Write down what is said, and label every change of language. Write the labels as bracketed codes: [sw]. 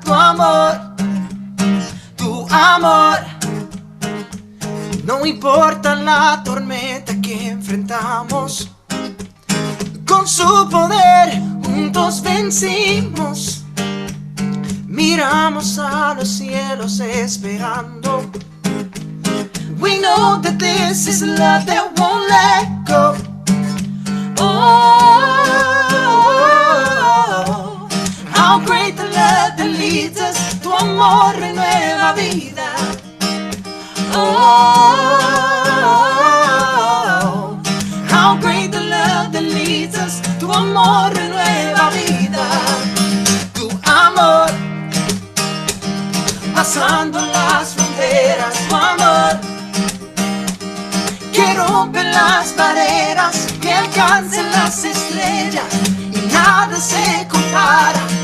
[es] Tu amor, no importa la tormenta que enfrentamos, con su poder juntos vencimos. Miramos a los cielos esperando. [en] We know that this is love that won't let go. Oh, how great the love that leads us. [es] Tu amor renueva vida. [en] Oh, how great the love that leads us. [es] Tu amor renueva vida. Tu amor, pasando las fronteras, tu amor, que rompe las barreras, que alcancen las estrellas, y nada se compara.